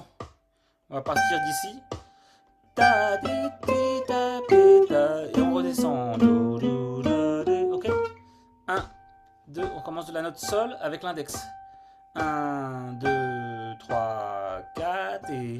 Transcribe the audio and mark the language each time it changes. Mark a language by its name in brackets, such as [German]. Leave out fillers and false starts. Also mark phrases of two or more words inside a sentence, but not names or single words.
[French] On va partir d'ici. Ta, di, ti, ta, pi, ta, et on redescend. Do, do, da, di. Ok. 1, 2, on commence de la note Sol avec l'index. 1, 2, 3, 4 et...